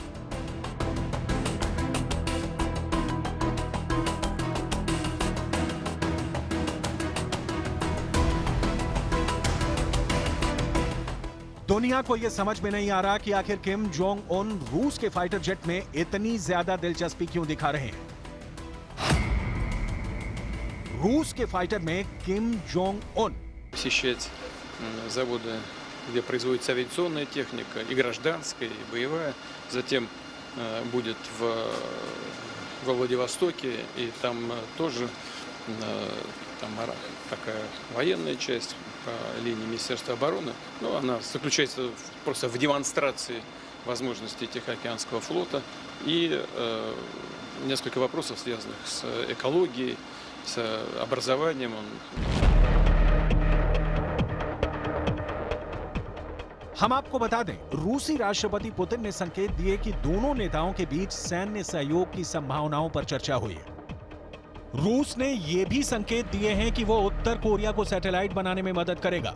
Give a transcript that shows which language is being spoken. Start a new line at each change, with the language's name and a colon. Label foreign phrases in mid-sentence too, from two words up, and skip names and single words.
Hindi: दुनिया को यह समझ में नहीं आ रहा कि आखिर किम जोंग उन रूस के
English: fighter jet
Hindi: में इतनी ज्यादा दिलचस्पी क्यों दिखा रहे हैं। रूस के फाइटर में किम जोंग उन
Russian: посещать заводы, где производится авиационная техника, и гражданская, и боевая. Затем будет во Владивостоке, и там тоже там такая военная часть по линии Министерства обороны. Но она заключается просто в демонстрации возможностей Тихоокеанского флота и несколько вопросов, связанных с экологией, с образованием.
Hindi: हम आपको बता दें, रूसी राष्ट्रपति पुतिन ने संकेत दिए कि दोनों नेताओं के बीच सैन्य सहयोग की संभावनाओं पर चर्चा हुई है। रूस ने यह भी संकेत दिए हैं कि वो उत्तर कोरिया को सैटेलाइट बनाने में मदद करेगा।